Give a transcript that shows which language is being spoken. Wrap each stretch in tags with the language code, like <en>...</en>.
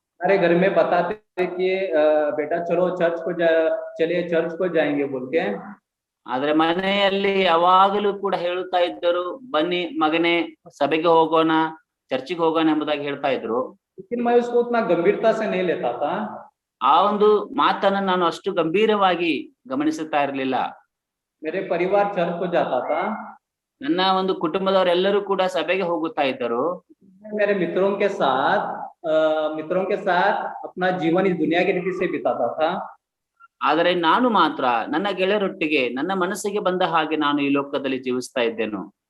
<hi>हमारे घर में बताते थे कि बेटा चलो चलिए चर्च को जाएंगे बोल के।</hi> <kn>ಆದ್ರೆ ಮನೆಯಲ್ಲಿ ಯಾವಾಗಲೂ ಕೂಡ ಹೇಳುತ್ತಾ ಇದ್ದರು, ಬನ್ನಿ ಮಗನೇ ಸಭೆಗೆ ಹೋಗೋಣ, ಚರ್ಚಿಗೆ ಹೋಗೋಣ ಎಂಬುದಾಗಿ ಹೇಳ್ತಾ ಇದ್ರು.</kn> <hi>लेकिन मैं उसको उतना गंभीरता से नहीं लेता था.</hi> <kn>ಆ ಒಂದು ಮಾತನ್ನ ನಾನು ಅಷ್ಟು ಗಂಭೀರವಾಗಿ ಗಮನಿಸುತ್ತಾ ಇರಲಿಲ್ಲ.</kn> <hi>मेरे परिवार चर्च को जाता था.</hi> <kn>ನನ್ನ ಒಂದು ಕುಟುಂಬದವರೆಲ್ಲರೂ ಕೂಡ ಸಭೆಗೆ ಹೋಗುತ್ತಾ ಇದ್ದರು.</kn> <hi>मेरे मित्रों के साथ अपना जीवन इस दुनिया की रीति से बिताता था.</hi> <kn>ಆದರೆ ನಾನು ಮಾತ್ರ ನನ್ನ ಗೆಳೆಯರೊಟ್ಟಿಗೆ ನನ್ನ ಮನಸ್ಸಿಗೆ ಬಂದ ಹಾಗೆ ನಾನು ಈ ಲೋಕದಲ್ಲಿ ಜೀವಿಸ್ತಾ ಇದ್ದೇನು.</kn>